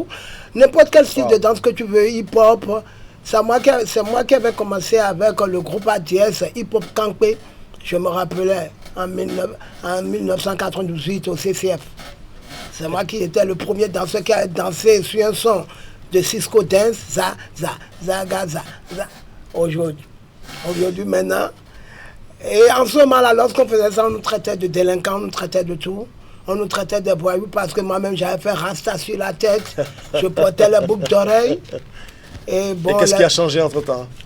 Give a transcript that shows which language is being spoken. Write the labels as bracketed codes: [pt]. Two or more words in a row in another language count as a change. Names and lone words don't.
[fr] N'importe quel style de danse que tu veux, hip-hop. C'est moi qui avais commencé avec le groupe ADS, hip-hop Kankpe. Je me rappelais en 1998 au CCF. C'est moi qui étais le premier danseur qui a dansé sur un son de Cisco Dance, za, za, za, za, za. Aujourd'hui, maintenant. Et en ce moment-là, lorsqu'on faisait ça, on nous traitait de délinquants, on nous traitait de tout. On nous traitait de voyous parce que moi-même, j'avais fait rasta sur la tête. Je portais les boucles d'oreilles. Et qu'est-ce qui a changé entre-temps?